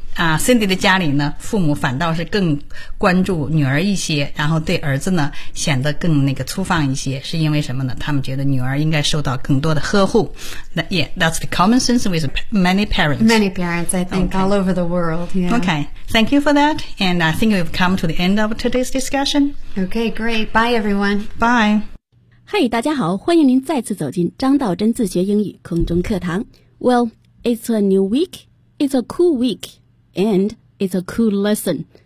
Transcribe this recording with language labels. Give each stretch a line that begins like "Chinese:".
Chinese: Cindy 的家里呢父母反倒是更关注女儿一些然后对儿子呢显得更那个粗放一些是因为什么呢他们觉得女儿应该受到更多的呵护。
English: That, yeah, that's the common sense with many parents. Many parents, I think,、 all over the world.、Yeah. Okay. Thank you for that, and I think we've come to the end of today's discussion. Okay, great. Bye, everyone. Bye.
Chinese: Hey, 大家好，欢迎您再次走进张道真自学英语空中课堂。
English: Well, it's a new week, it's a cool week, and it's a cool lesson.